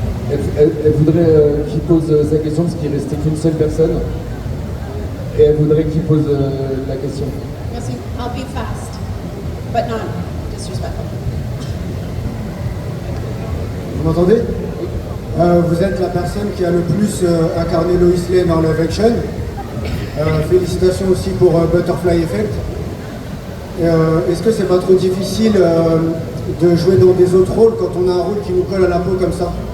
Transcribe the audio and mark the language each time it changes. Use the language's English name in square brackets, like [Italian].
[French] Elle voudrait qu'il pose sa question parce qu'il restait qu'une seule personne. Et elle voudrait qu'il pose la question. Merci. [English] I'll be fast, but not disrespectful. [French] Vous m'entendez? Vous êtes la personne qui a le plus incarné Lois Lane en live action. Félicitations aussi pour Butterfly Effect. Est-ce que c'est pas trop difficile de jouer dans des autres rôles quand on a un rôle qui nous colle à la peau comme ça?